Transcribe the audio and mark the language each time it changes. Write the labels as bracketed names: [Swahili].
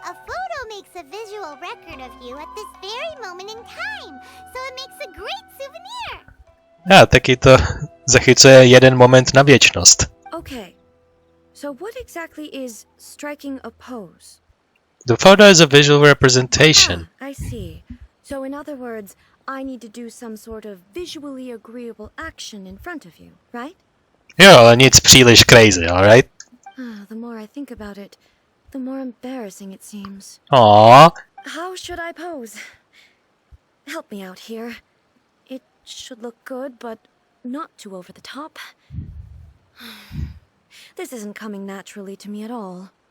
[English] A photo makes a visual record of you at this very moment in time, so it makes a great souvenir. [Czech] A taky to zachycuje jeden moment na věčnost. [English] Okay, so what exactly is striking a pose? The photo is a visual representation. I see. So in other words, I need to do some sort of visually agreeable action in front of you, right? [Czech] Jo, ale nic příliš crazy, [English] alright? The more I think about it, the more embarrassing it seems. Aww. How should I pose? Help me out here. It should look good, but not too over the top. This isn't coming naturally to me at all.